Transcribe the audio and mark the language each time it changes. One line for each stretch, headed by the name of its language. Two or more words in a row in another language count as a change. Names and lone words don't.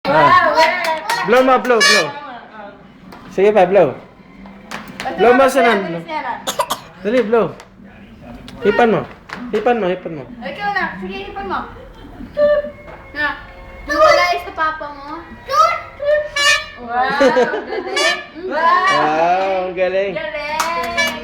Filipino: Blow mo, blow, blow. Sige pa, blow. Blow mo sa nan. Dali, blow. Hipan mo. Hipan mo, hipan mo. Ikaw na. Sige, hipan mo. Na. Nawala sa papa mo. Wow, galing. Wow, ang galing. Galing.